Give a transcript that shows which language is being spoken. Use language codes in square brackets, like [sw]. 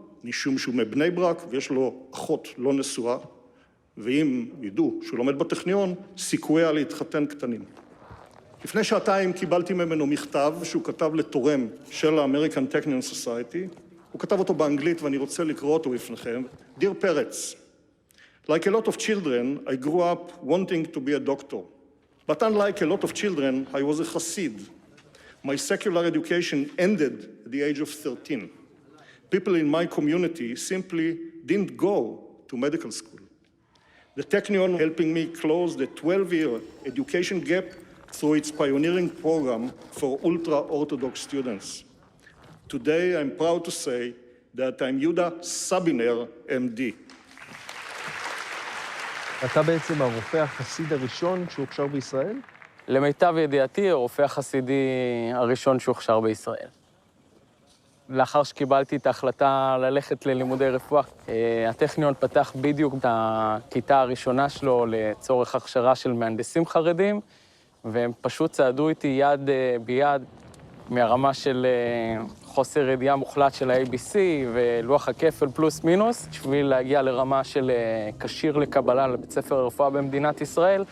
[he] משום שהוא מבני ברק ויש לו אחות לא נשואה, ואם ידעו שהוא לומד בטכניון, סיכוייה להתחתן קטנים. לפני 2 שעתיים קיבלתי ממנו מכתב שהוא כתב לתורם של האמריקן טכניון סוסייטי. הוא כתב אותו באנגלית ואני רוצה לקרוא אותו בפניכם. [en] Dear Peretz, like a lot of children, I grew up wanting to be a doctor. But unlike a lot of children, I was a Hasid. My secular education ended at the age of 13. People in my community simply didn't go to medical school. The Technion helping me close the 12-year education gap through its pioneering program for ultra-Orthodox students. Today, I'm proud to say that I'm Yuda Sabiner, MD. [he] אתה בעצם הרופא החסיד הראשון שהוכשר בישראל? למיטב ידיעתי, הרופא החסידי הראשון שהוכשר בישראל. לאחר שקיבלתי את ההחלטה ללכת ללימודי רפואה, הטכניון פתח בדיוק את הכיתה הראשונה שלו לצורך הכשרה של מהנדסים חרדים, והם פשוט צעדו איתי יד ביד מהרמה של חוסר ידיעה מוחלט של ה-ABC ולוח הכפל פלוס מינוס, בשביל להגיע לרמה של כשיר לקבלה לבית ספר הרפואה במדינת ישראל.